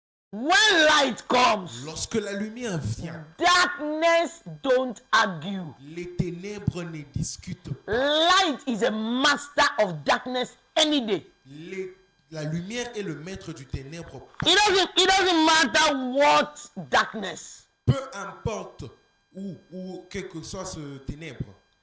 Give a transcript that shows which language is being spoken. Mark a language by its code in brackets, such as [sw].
[en] When light comes, [fr] Lorsque la lumière vient, [en] darkness don't argue. [fr] les ténèbres ne discutent pas. [en] Light is a master of darkness any day. [fr] La lumière est le maître du ténèbre. [en] It doesn't matter what darkness. [fr] Peu importe où quel que soit ce ténèbre,